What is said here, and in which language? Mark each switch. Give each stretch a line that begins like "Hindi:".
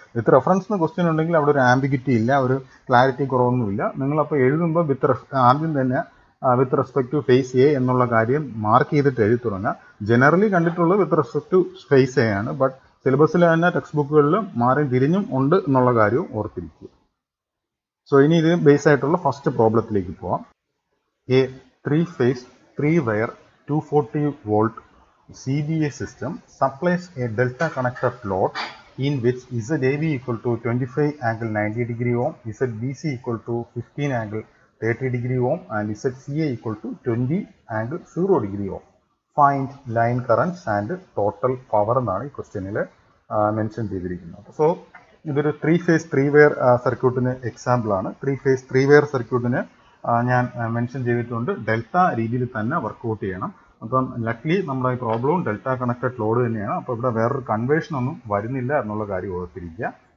Malayalam: With reference question ഉണ്ടെങ്കിൽ അവിടെ ഒരു ആംബിഗിറ്റി ഇല്ല, ഒരു ക്ലാരിറ്റി കുറവൊന്നുമില്ല. നിങ്ങളപ്പോൾ എഴുതുമ്പോൾ ആദ്യം തന്നെ with respect to face A എന്നുള്ള കാര്യം മാർക്ക് ചെയ്തിട്ട് എഴുതി തുടങ്ങുക. ജനറലി കണ്ടിട്ടുള്ളത് with respect to face A ആണ്, ബട്ട് സിലബസിൽ തന്നെ ടെക്സ്റ്റ് ബുക്കുകളിൽ മാറി തിരിഞ്ഞും ഉണ്ട് എന്നുള്ള കാര്യവും ഓർത്തിരിക്കുക. സോ ഇനി ഇത് ബേസ് ആയിട്ടുള്ള ഫസ്റ്റ് പ്രോബ്ലത്തിലേക്ക് പോവാം.
English: A 3-phase 3-wire 240 volt CBA system supplies a delta connected load in which ZAB equal to 25 angle 90 degree ohm, ZBC equal to 15 angle 30 degree ohm and ZCA equal to 20 angle 0 degree ohm. Find line currents and total power
Malayalam: എന്നാണ് ഈ ക്വസ്റ്റ്യനിൽ mention ചെയ്തിരിക്കുന്നത്. So ഇതൊരു 3-phase 3-wire സർക്യൂട്ടിന് example ആണ്. 3-phase 3-wire സർക്യൂട്ടിന് ഞാൻ mention ചെയ്തിട്ടുണ്ട് ഡെൽറ്റ രീതിയിൽ തന്നെ വർക്കൗട്ട് ചെയ്യണം. അപ്പം ലക്ലി നമ്മുടെ ഈ പ്രോബ്ലവും ഡെൽറ്റ കണക്റ്റഡ് ലോഡ് തന്നെയാണ്. അപ്പോൾ ഇവിടെ വേറൊരു കൺവേർഷൻ ഒന്നും വരുന്നില്ല എന്നുള്ള കാര്യം ഓർത്തിരിക്കുക.